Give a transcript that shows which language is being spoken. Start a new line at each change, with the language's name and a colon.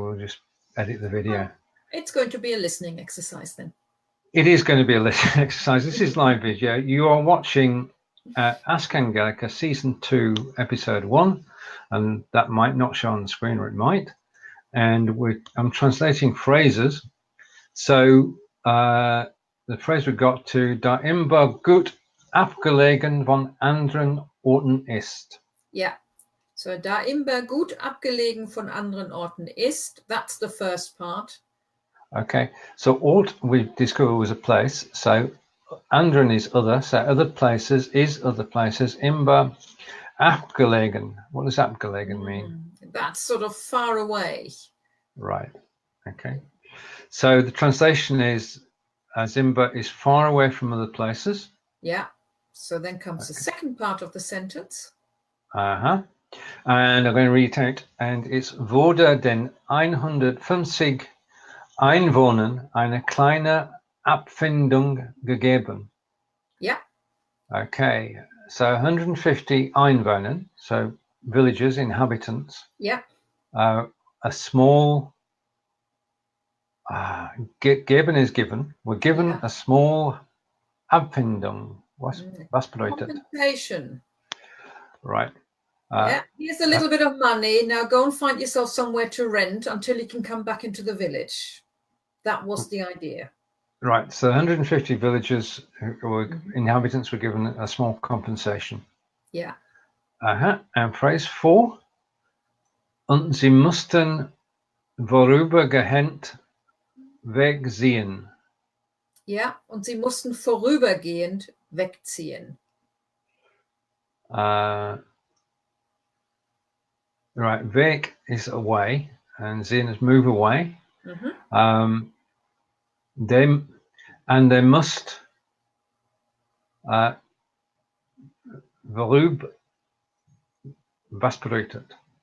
English: We'll just edit the video. It's going to be a listening exercise then. It is going to be a listening exercise. This is live video. You are watching Ask Angelika season 2 episode 1, and that might not show on the screen, or it might. And I'm translating phrases. So the phrase we got to,
German: da Imber gut abgelegen von anderen Orten ist.
English: Yeah. So
German: da Imber gut abgelegen von anderen Orten ist,
English: that's the first part. Okay, so Ort we discovered was a place. So anderen is other. So other places is other places. Imber abgelegen. What does abgelegen mean? That's sort of far away. Right. Okay. So the translation is As Imber is far away from other places. Yeah. So then comes the second part of the sentence. And I'm going to read it out. And it's
German: wurde den 150 Einwohnern eine kleine Abfindung gegeben.
English: Yeah. Okay. So 150 Einwohner, so villagers, inhabitants. Yeah. A small gegeben is given. We're given a small Abfindung.
German: Was bedeutet?
English: Compensation. Right. Yeah. Here's a little bit of money. Now go and find yourself somewhere to rent until you can come back into the village. That was the idea. Right. So 150 villagers inhabitants were given a small compensation. Yeah. And phrase 4.
German: Und sie mussten vorübergehend wegziehen. Ja, und sie mussten vorübergehend wegziehen.
English: Right, weg is away, and ziehen is move away. They must
German: was bedeutet?